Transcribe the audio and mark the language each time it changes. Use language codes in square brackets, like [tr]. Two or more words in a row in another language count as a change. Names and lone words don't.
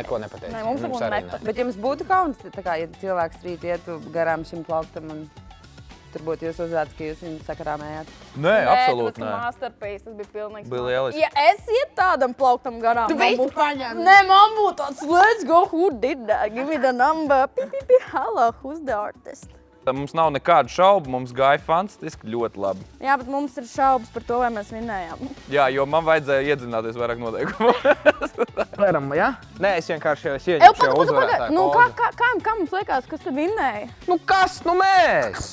[lv] neko nepateicat. Nē, mums neko arī nepateica. Bet jums būtu kauns, tā kā, ja cilvēks rīt ietu garām šim plauktam un tur būtu jūs uzvārds, ka jūs viņu sakarāmējāt? Nē, absolūti nē. nē. Masterpiece, tas bija pilnīgs. Bija lieliski. Ja es iet tādam plauktam garām, Tu man visu būtu- paņem. Nē, man būtu tāds, [en] let's go, who did that? Give me the number. Hello, who's the artist? [lv] Mums nav nekādu šaubu, mums gāja fantastiski, ļoti labi. Jā, bet mums ir šaubas par to, vai mēs vinējām. Jā, jo man vajadzēja iedzināties vairāk noteikumus. Varam, jā? Nē, es vienkārši Ew, ieņemu šo paga. uzvarētāju Nu, pozu. kā mums liekas, kas te vinēja? Nu kas, nu mēs?